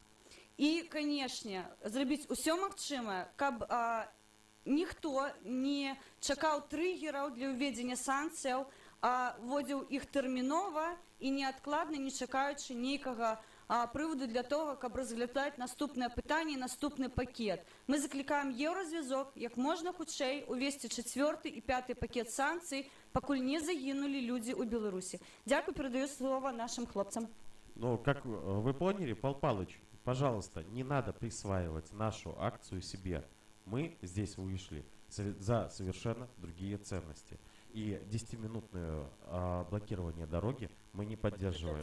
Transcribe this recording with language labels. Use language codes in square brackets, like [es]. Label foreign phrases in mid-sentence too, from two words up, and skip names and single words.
[be] І, канешне, зрабіць усё магчымае, каб ніхто не чакаў трыгераў для ўведзення санкцыяў, а вводзіў іх тэрмінова і неадкладна, не чакаючы нейкага прыводу для того, каб разглядаць наступнае пытанне, наступны пакет. Мы заклікаем Еўразвязок як можна хутчэй увесці 4-й і 5-й пакет санкцый, пакуль не загінулі людзі ў Беларусі. Дзякую, перадаю слово нашим хлопцам. [ru] Ну, как вы поняли, Павел Павлович, пожалуйста, не надо присваивать нашу акцию себе. Мы здесь вышли за совершенно другие ценности. И 10-минутное блокирование дороги мы не поддерживаем.